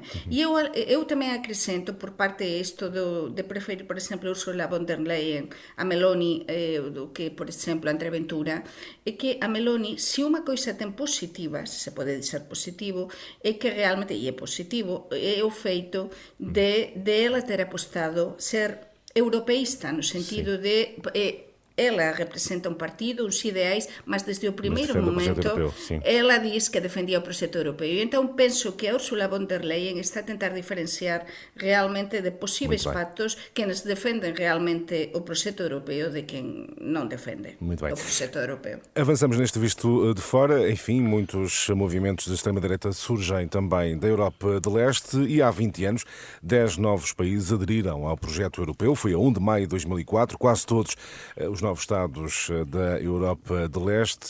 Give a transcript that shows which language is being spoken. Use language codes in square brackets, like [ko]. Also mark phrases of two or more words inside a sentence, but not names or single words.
[gl] E eu tamén acrescento, por parte isto de preferir, por exemplo, Ursula von der Leyen a Meloni do que, por exemplo, André Ventura, é que a Meloni, se unha coisa ten positiva, se pode dizer positivo, é que realmente, e é positivo, é o feito de ela ter apostado ser europeísta, no sentido de ela representa un partido, uns ideais, mas desde o primeiro momento ela diz que defendía o proxecto europeo. E entón penso que a Ursula von der Leyen está a tentar diferenciar realmente de posíveis pactos quenes defenden realmente o proxecto europeo de quen non defende o proxecto europeo. [pt] Avançamos neste visto de fora. Enfim, muitos movimentos de extrema-direita surgem também da Europa de Leste e há 20 anos 10 novos países aderiram ao projeto europeu. Foi a 1 de maio de 2004. Quase todos os novos Estados da Europa de Leste.